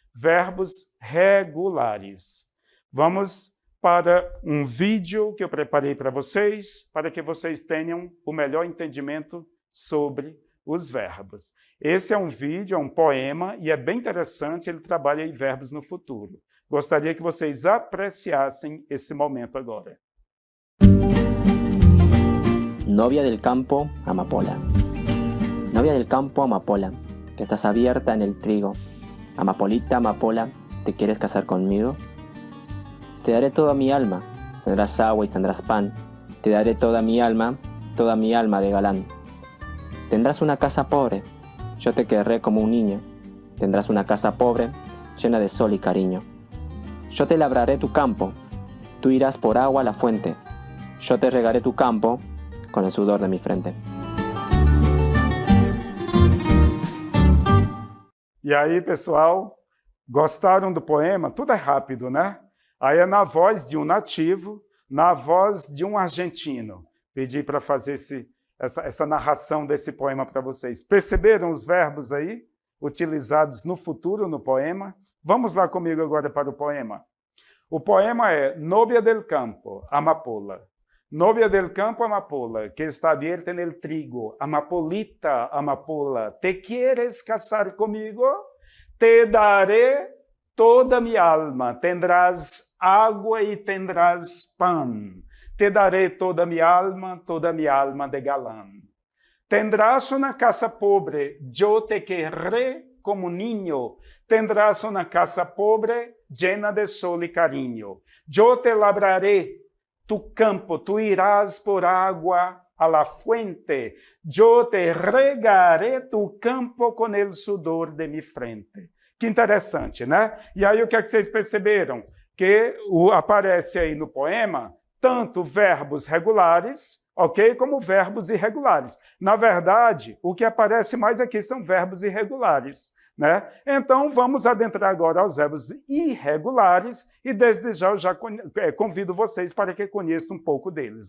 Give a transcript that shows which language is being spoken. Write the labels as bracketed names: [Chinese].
[Portuguese] Verbos regulares. Vamos para um vídeo que eu preparei para vocês, para que vocês tenham o melhor entendimento sobre os verbos. Esse é um vídeo, é um poema, e é bem interessante, ele trabalha em verbos no futuro. Gostaria que vocês apreciassem esse momento agora. [Spanish] Novia del campo, amapola. Novia del campo, amapola, que estás abierta en el trigo. Amapolita, amapola, ¿te quieres casar conmigo? Te daré toda mi alma, tendrás agua y tendrás pan. Te daré toda mi alma de galán. Tendrás una casa pobre, yo te querré como un niño. Tendrás una casa pobre, llena de sol y cariño. Yo te labraré tu campo, tú irás por agua a la fuente. Yo te regaré tu campo con el sudor de mi frente. [Portuguese] E aí, pessoal, gostaram do poema? Tudo é rápido, né? Aí é na voz de um nativo, na voz de um argentino. Pedi para fazer essa narração desse poema para vocês. Perceberam os verbos aí, utilizados no futuro no poema? Vamos lá comigo agora para o poema. O poema é Novia del campo, amapola. [Spanish] Novia del campo, amapola, que está abierta en el trigo. Amapolita, amapola, ¿te quieres casar conmigo? Te daré toda mi alma, tendrás agua y tendrás pan. Te daré toda mi alma de galán. Tendrás una casa pobre, yo te querré como niño. Tendrás una casa pobre, llena de sol y cariño. Yo te labraré tu campo, tú irás por agua a la fuente. Yo te regaré tu campo com el sudor de mi frente. [Portuguese] Que interessante, né? E aí o que é que vocês perceberam? Que aparece aí no poema tanto verbos regulares, ok? Como verbos irregulares. Na verdade, o que aparece mais aqui são verbos irregulares, né? Então, vamos adentrar agora aos verbos irregulares e desde já eu já convido vocês para que conheçam um pouco deles.